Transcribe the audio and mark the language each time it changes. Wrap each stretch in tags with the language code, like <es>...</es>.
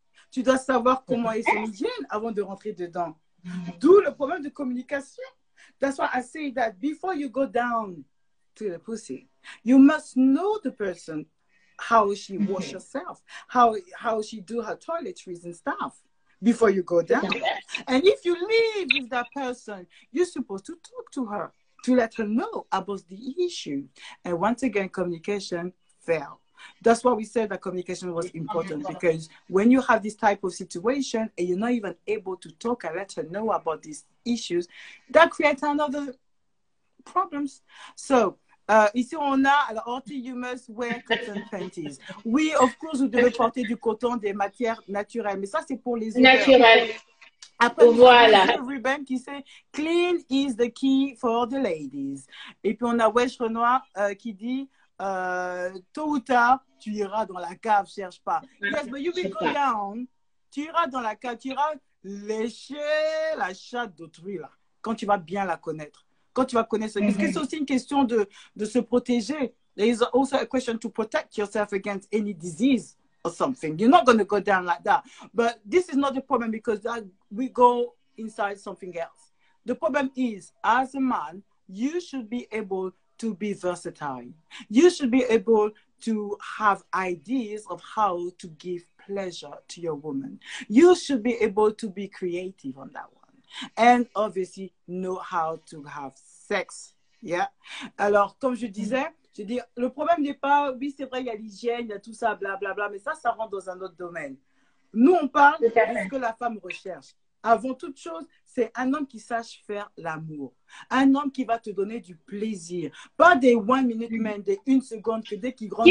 <fr>Tu dois savoir comment est son hygiène avant de rentrer dedans. D'où le problème de communication.</fr> <en>That's why I say that before you go down to the pussy, you must know the person, how she wash herself, how she do her toiletries and stuff before you go down. And if you live with that person, you're supposed to talk to her to let her know about the issue. And once again, communication failed. That's why we said that communication was important, because when you have this type of situation and you're not even able to talk and let her know about these issues, that creates another problems. So,</en> <fr>ici on a, alors,</fr> <en>Horty, you must wear cotton panties.</en> <fr>Oui,</fr> <en>of course,</en> <fr>vous devez porter du coton, des matières naturelles, mais ça, c'est pour les odeurs. Naturel. Après, Voilà.</fr> <en>Ruben</en> <fr>qui sait</fr> <en>clean is the key for the ladies.</en> <fr>Et puis on a Wesh Renoir qui dit tôt ou tard, tu iras dans la cave, cherche pas.</fr> <en>Yes, but you will go down.</en> <fr>Tu iras dans la cave, tu iras lécher la chatte d'autrui là, quand tu vas bien la connaître. Quand tu vas connaître, parce que c'est aussi une question de se protéger.</fr> <en>There is also a question to protect yourself against any disease or something. You're not going to go down like that. But this is not the problem, because we go inside something else. The problem is, as a man, you should be able to be versatile. You should be able to have ideas of how to give pleasure to your woman. You should be able to be creative on that one. And obviously know how to have sex. Yeah.</en> <fr>Alors, comme je disais, le problème n'est pas, oui, c'est vrai, il y a l'hygiène, il y a tout ça, blablabla, mais ça rentre dans un autre domaine. Nous, on parle de ce que la femme recherche. Avant toute chose, c'est un homme qui sache faire l'amour. Un homme qui va te donner du plaisir. Pas des 1 minute men, des 1 seconde, que dès qu'il rentre.</fr>